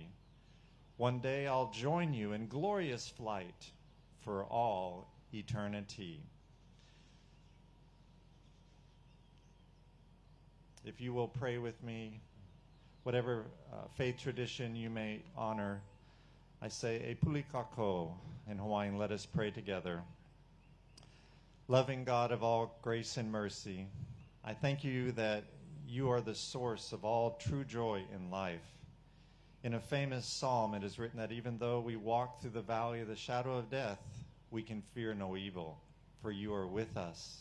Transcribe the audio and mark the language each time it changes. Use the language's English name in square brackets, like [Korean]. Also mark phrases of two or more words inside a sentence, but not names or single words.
[English] One day I'll join you in glorious flight for all eternity." If you will pray with me, whatever faith tradition you may honor, I say, [Hawaiian] "E puli kako," [English] in Hawaiian, let us pray together. Loving God of all grace and mercy, I thank you that you are the source of all true joy in life. In a famous psalm, it is written that even though we walk through the valley of the shadow of death, we can fear no evil, for you are with us.